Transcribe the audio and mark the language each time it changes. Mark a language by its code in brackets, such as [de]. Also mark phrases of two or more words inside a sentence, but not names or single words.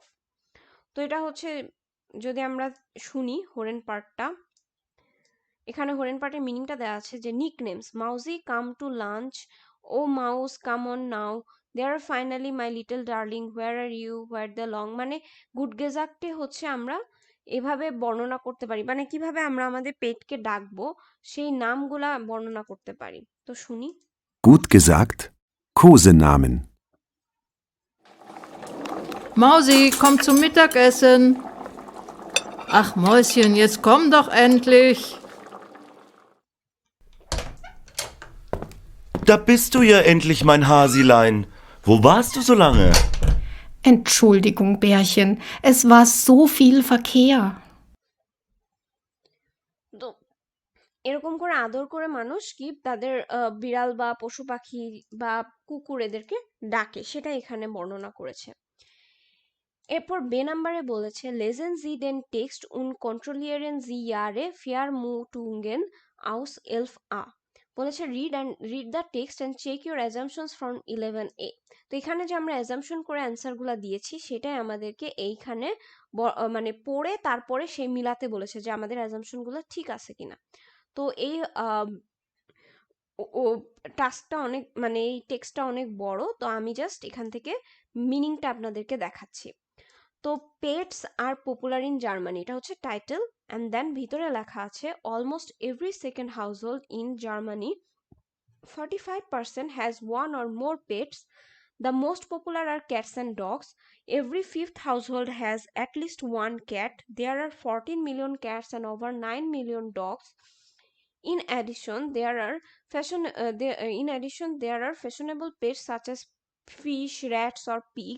[bn] তো এটা হচ্ছে যদি আমরা শুনি হোরেন পার্টটা, এখানে হোরেন পার্টের মিনিংটা দেওয়া আছে যে [en] nicknames mousey come to lunch, oh mouse come on now, there are finally my little darling where are you where the long. [bn] মানে [de] Gut gesagt [bn] হচ্ছে আমরা এভাবে বর্ণনা করতে পারি, মানে কিভাবে আমরা আমাদের পেটকে ডাকবো সেই নামগুলা বর্ণনা করতে পারি। তো শুনি। [de] Gut gesagt. Kosenamen. Mausi, komm zum Mittagessen. Ach Mäuschen, jetzt komm doch endlich. Da bist du ja endlich, mein Hasilein. Wo warst du so lange? Entschuldigung, Bärchen, es war so viel Verkehr. [bn] তো এরকম করে আদর করে মানুষ কি তাদের বিড়াল বা পশু পাখি বা কুকুর এদেরকে ডাকে, সেটা এখানে বর্ণনা করেছে। এরপর বে নাম্বারে বলেছে [de] Lesen Sie den Text und kontrollieren Sie Ihre Vermutungen aus elf a. [en] বলেছে read the text and check your assumptions from 11a. [bn] তো এখানে যে আমরা অ্যাজাম্পশন করে অ্যান্সারগুলো দিয়েছি সেটাই আমাদেরকে এইখানে মানে পড়ে তারপরে সেই মিলাতে বলেছে যে আমাদের অ্যাজাম্পশনগুলো ঠিক আছে কিনা। তো এই টাস্কটা অনেক, মানে এই টেক্সটটা অনেক বড়, তো আমি জাস্ট এখান থেকে মিনিংটা আপনাদেরকে দেখাচ্ছি। [en] তো pets are popular in Germany, [bn] এটা হচ্ছে টাইটেল, [en] and then [bn] ভিতরে লেখা আছে [en] almost every second household in Germany 45% has one or more pets. The most popular are cats and dogs. Every fifth household has at least one cat. There are 14 million cats and over 9 million dogs. In addition, there are fashionable pets such as fish, rats, or pigs.